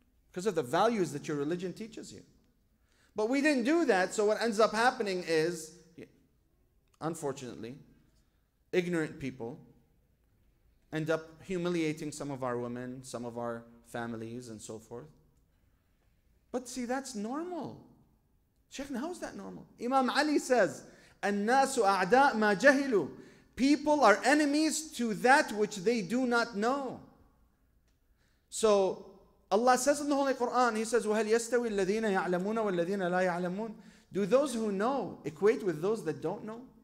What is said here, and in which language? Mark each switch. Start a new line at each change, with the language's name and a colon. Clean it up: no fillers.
English: Because of the values that your religion teaches you. But we didn't do that, so what ends up happening is, unfortunately, ignorant people end up humiliating some of our women, some of our families, and so forth. But see, that's normal. Sheikh, how is that normal? Imam Ali says,
Arabic: الناس أعداء ما جهلوا.
English: People are enemies to that which they do not know. So Allah says in the Holy Quran, He says,
Arabic: وَهَلْ يَسْتَوِي الَّذِينَ يَعْلَمُونَ وَالَّذِينَ لَا يَعْلَمُونَ.
English: Do those who know equate with those that don't know?